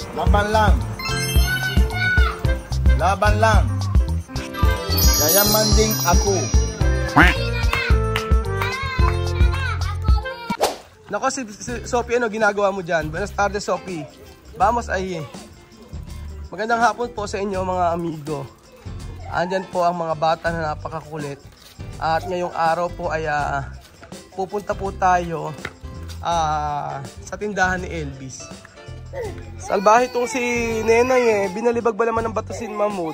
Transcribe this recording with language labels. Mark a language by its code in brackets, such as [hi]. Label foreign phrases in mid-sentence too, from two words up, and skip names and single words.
[tl] Laban lang. Laban lang. Yayaman ding ako. Nako, si Sophie, ano ginagawa mo dyan? [es] Buenas tardes, Sophie. Vamos ahí. [tl] Magandang hapon po sa inyo, mga amigo. Andyan po ang mga bata na napakakulit. At ngayong araw po ay pupunta po tayo sa tindahan ni Elvis. Salbahe itong si Nenay binalibag ba naman ng bato si Mahmoud?